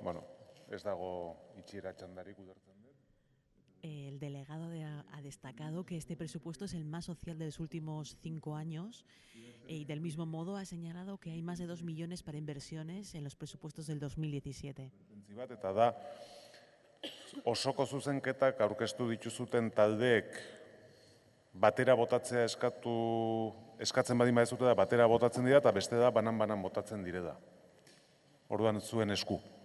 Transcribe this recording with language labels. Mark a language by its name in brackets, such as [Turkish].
[Basque] Bueno, ez dago itxiera txandarik ulertzen dut. [Spanish] El delegado ha destacado que este presupuesto es el más social de los últimos 5 años y del mismo modo ha señalado que hay más de 2 millones para inversiones en los presupuestos del 2017. [Basque] Bat, eta da, osoko zuzenketak aurkeztu dituzuten taldeek batera botatzea eskatzen badin badezute da, batera botatzen dira eta beste da banan-banan botatzen direda. Orduan zuen esku.